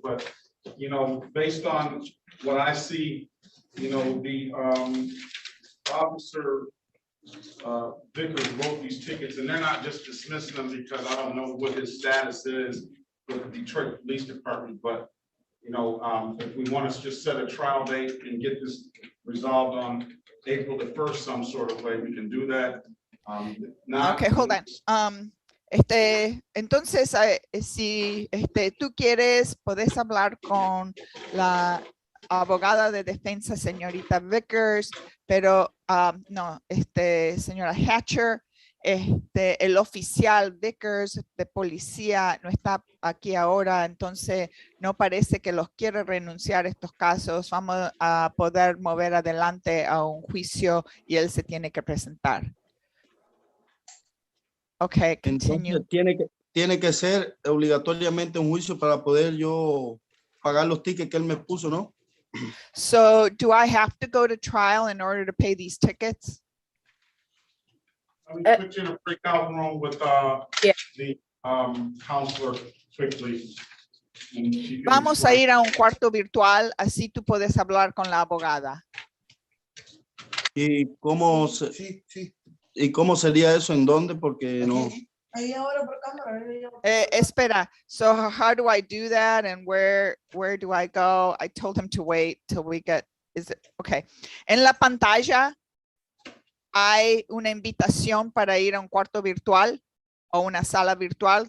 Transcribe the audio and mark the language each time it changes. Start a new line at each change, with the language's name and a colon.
English: But, you know, based on what I see, you know, the officer Vickers wrote these tickets, and they're not just dismissing them because I don't know what his status is with the Detroit Police Department, but you know, if we want to just set a trial date and get this resolved on April the 1st, some sort of way, we can do that. Okay, hold on.
Spanish: Entonces, si tú quieres, puedes hablar con la abogada de defensa, señorita Vickers, pero no, señora Hatcher, el oficial Vickers de policía no está aquí ahora, entonces no parece que los quiere renunciar a estos casos. Vamos a poder mover adelante a un juicio y él se tiene que presentar.
English: Okay, continue.
Spanish: Entonces tiene que ser obligatoriamente un juicio para poder yo pagar los tickets que él me puso, ¿no?
English: So do I have to go to trial in order to pay these tickets? Let me put you in a breakout room with the counselor quickly.
Spanish: Vamos a ir a un cuarto virtual, así tú puedes hablar con la abogada. ¿Y cómo sería eso? ¿En dónde? Porque no. Espera,
English: so how do I do that and where do I go? I told him to wait till we get, okay.
Spanish: En la pantalla hay una invitación para ir a un cuarto virtual o una sala virtual.